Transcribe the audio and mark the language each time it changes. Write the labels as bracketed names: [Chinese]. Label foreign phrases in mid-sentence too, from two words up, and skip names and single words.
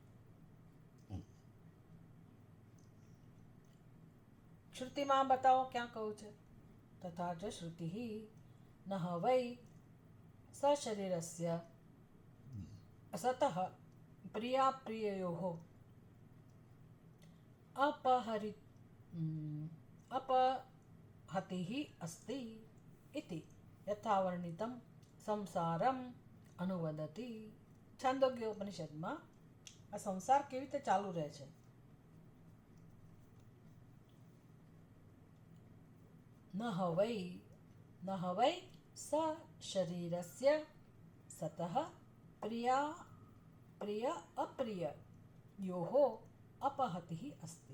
[Gujarati] શ્રુતિમાં બતાવો ક્યાં કહું છે? [Sanskrit] તથા ચ શ્રુતિ ન વૈ સશરીરસ્ય સતઃ પ્રિયાપ્રિયયોઃ अपहतिः अस्ति इति यथावर्णितं સંસારમ અનુવદતી. [Gujarati] છાંદોગ્ય ઉપનિષદમાં આ સંસાર કેવી રીતે ચાલુ રહે છે? [Sanskrit] ન હવૈ સ શરીરસ્ય સતઃ પ્રિય અપ્રિય યોઃ અપહતિઃ અસ્તિ.